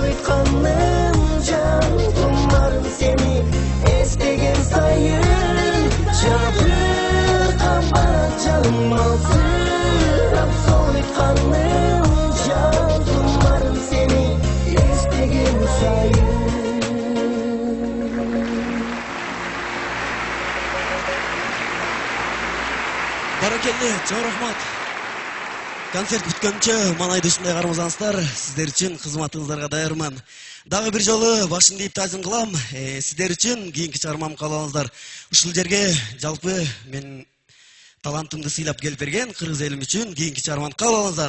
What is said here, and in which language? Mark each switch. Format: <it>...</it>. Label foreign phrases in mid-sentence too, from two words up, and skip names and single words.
<kk>айтқаным жан тұмарым сені естіген сайын Жабыркап барат жаным алсырап сол айтқаным жан тұмарым сені естіген сайын</kk> <ky>Баракелли, чоң рахмат. Концерт бүткөнчө малайды ушундай кармасаңыздар, сиздер үчүн кызматыңыздарга даярмын. Дагы бир жолу башын дейп тазым кылам. Сиздер үчүн кийинки чыгармам каалаңыздар. Ушул жерге жалпы мен талантымды сыйлап келип берген кыргыз элим үчүн кийинки чыгарманы каалаңыздар.</ky>